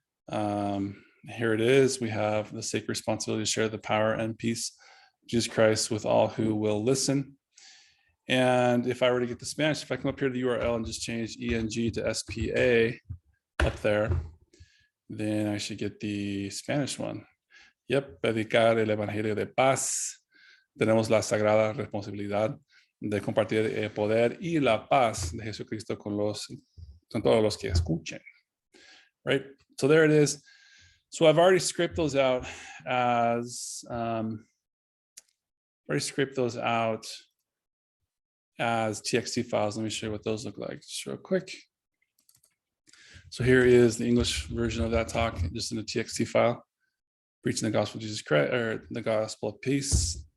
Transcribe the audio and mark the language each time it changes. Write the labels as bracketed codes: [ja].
[en] Here it is. We have the sacred responsibility to share the power and peace of Jesus Christ with all who will listen. And if I were to get the Spanish, if I come up here to the URL and just change ENG to SPA up there, then I should get the Spanish one. [es] Yep, predicar el evangelio de paz. Tenemos la sagrada responsabilidad de compartir el poder y la paz de Jesucristo con todos los que escuchen. [en] Right? So there it is. So I've already scraped those out as TXT files. Let me show you what those look like just real quick. So here is the English version of that talk, just in a TXT file, preaching the gospel of Jesus Christ, or the gospel of peace.